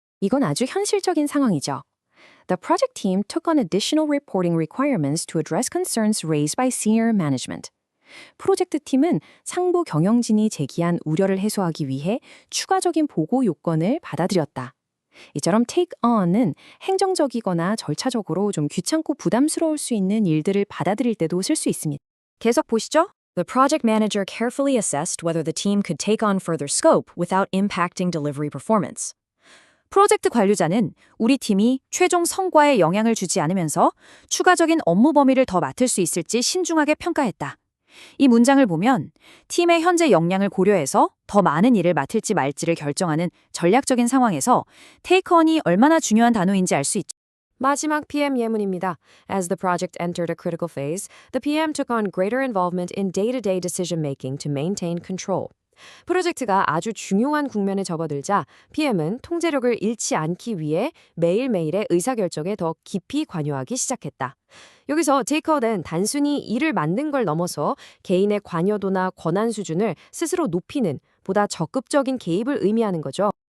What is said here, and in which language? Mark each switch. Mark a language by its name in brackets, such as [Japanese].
[Korean] 이건 아주 현실적인 상황이죠. [English] The project team took on additional reporting requirements to address concerns raised by senior management. [Korean] 프로젝트 팀은 상부 경영진이 제기한 우려를 해소하기 위해 추가적인 보고 요건을 받아들였다. 이처럼 take on은 행정적이거나 절차적으로 좀 귀찮고 부담스러울 수 있는 일들을 받아들일 때도 쓸 수 있습니다. 계속 보시죠. [English] The project manager carefully assessed whether the team could take on further scope without impacting delivery performance. [Korean] 프로젝트 관리자는 우리 팀이 최종 성과에 영향을 주지 않으면서 추가적인 업무 범위를 더 맡을 수 있을지 신중하게 평가했다. 이 문장을 보면 팀의 현재 역량을 고려해서 더 많은 일을 맡을지 말지를 결정하는 전략적인 상황에서 take on이 얼마나 중요한 단어인지 알 수 있죠. 마지막 PM 예문입니다. [English] As the project entered a critical phase, the PM took on greater involvement in day-to-day decision-making to maintain control. [Korean] 프로젝트가 아주 중요한 국면에 접어들자 PM은 통제력을 잃지 않기 위해 매일매일의 의사결정에 더 깊이 관여하기 시작했다. 여기서 take on은 단순히 일을 만든 걸 넘어서 개인의 관여도나 권한 수준을 스스로 높이는 보다 적극적인 개입을 의미하는 거죠.